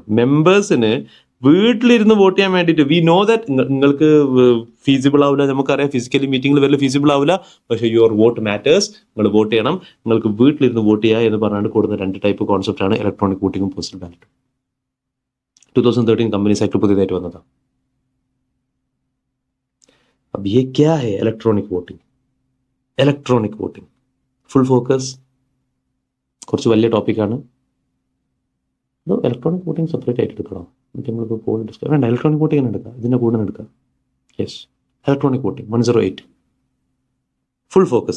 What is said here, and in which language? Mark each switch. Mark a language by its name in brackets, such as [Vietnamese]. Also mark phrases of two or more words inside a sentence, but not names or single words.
[Malayalam] മെമ്പേഴ്സിന് വീട്ടിലിരുന്ന് വോട്ട് ചെയ്യാൻ വേണ്ടിയിട്ട്, [English] we know that [Malayalam] നിങ്ങൾക്ക് ഫീസിബിൾ ആവില്ല, നമുക്കറിയാം ഫിസിക്കലി മീറ്റിംഗിൽ വല്ല ഫീസിബിൾ ആവില്ല, പക്ഷേ [English] your vote matters, [Malayalam] നിങ്ങൾ വോട്ട് ചെയ്യണം, നിങ്ങൾക്ക് വീട്ടിലിരുന്ന് വോട്ട് ചെയ്യുക എന്ന് പറഞ്ഞാൽ കൊടുക്കുന്ന 2 [English] type concept [Malayalam] ആണ് ഇലക്ട്രോണിക് വോട്ടിംഗും പോസ്റ്റൽ ബാലറ്റും. 2013 കമ്പനീസ് ആക്ട് പുതിയതായിട്ട് വന്നതാണ്. [Hindi] अब ये क्या है? [English] electronic voting. electronic voting full focus [Malayalam] കുറച്ച് വലിയ ടോപ്പിക്കാണ്. [English] electronic voting separate [Malayalam] ആയിട്ട് എടുക്കണം. നമ്മളിപ്പോൾ [English] poll discuss [Malayalam] വേണ്ട, [English] electronic voting [Malayalam] തന്നെ എടുക്കുക, ഇതിൻ്റെ കൂടെ എടുക്കുക. [English] yes, electronic voting [Malayalam] 108 ഫുൾ ഫോക്കസാ.